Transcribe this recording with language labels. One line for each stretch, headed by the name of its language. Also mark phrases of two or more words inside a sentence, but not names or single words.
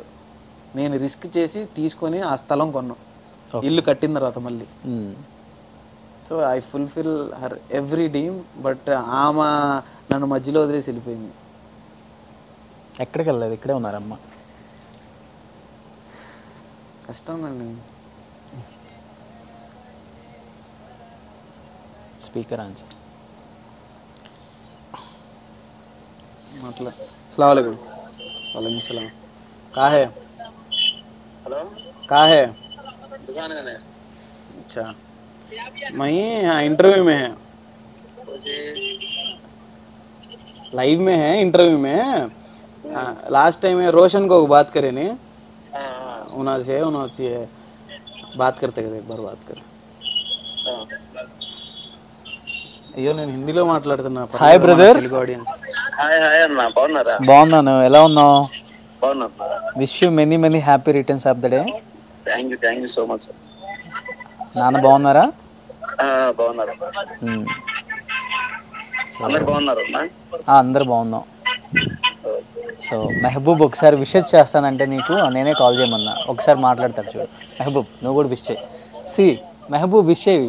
Telugu: నేను రిస్క్ చేసి తీసుకొని ఆ స్థలం కొన్నాం, ఇల్లు కట్టిన తర్వాత మళ్ళీ.
English: so I fulfill her every dream.
Telugu: బట్ ఆమె నన్ను మధ్యలో వదిలేసి వెళ్ళిపోయింది. ఎక్కడికి వెళ్ళలేదు, ఇక్కడే ఉన్నారమ్మ. కష్టం అండి.
English: speaker answer
Arabic: मतलब السلام عليكم. وعليكم السلام.
Hindi: कहाँ है? हेलो, कहाँ है? दुकान में। अच्छा, मैं यहाँ इंटरव्यू में है, लाइव में है, इंटरव्यू में। लास्ट टाइम रोशन को बात करे नहीं, उन्होंने बात करते एक बार बात कर।
Telugu: అయ్యో నేను హిందీలో మాట్లాడుతున్నా.
English: hi brother.
Telugu: తెలుగు ఆడియన్స్.
English: hi hi
Telugu: అన్న, బాగున్నారా? బాగున్నాను, ఎలా ఉన్నావు? బాగున్నా.
English: wish you many happy returns of the day. thank you so much.
Telugu: నాన్న బాగున్నారా? బాగున్నారు. అందరు బాగున్నారు అన్న? అందరు బాగున్నాం. సో మెహబూబ్ ఒకసారి విషెస్ చేస్తానంటే నీకు నేనే కాల్ చేయమన్నా. ఒకసారి మాట్లాడతారు చూడు. మెహబూబ్ నువ్వు కూడా విష్ చేయి. సి మెహబూబ్ విష్ చేయి.